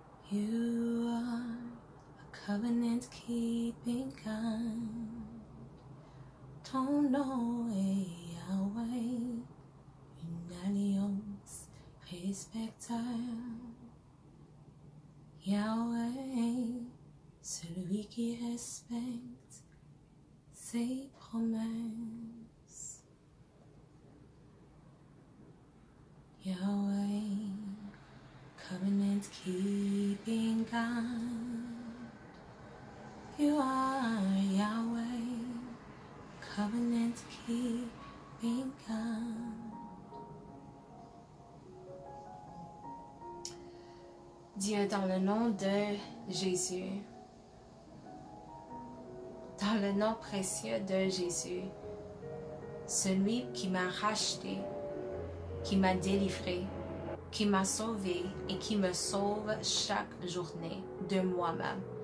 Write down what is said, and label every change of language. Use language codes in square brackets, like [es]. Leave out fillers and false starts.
[en] You are a covenant keeping God. [fr] Ton nom est Yahweh, une alliance respectable. Yahweh, celui qui respecte ses promesses. [en] Yahweh, covenant keeping God. You are Yahweh, covenant keeping God. [fr] Dieu, dans le nom de Jésus, dans le nom précieux de Jésus, celui qui m'a racheté, qui m'a délivré, qui m'a sauvé et qui me sauve chaque journée de moi-même.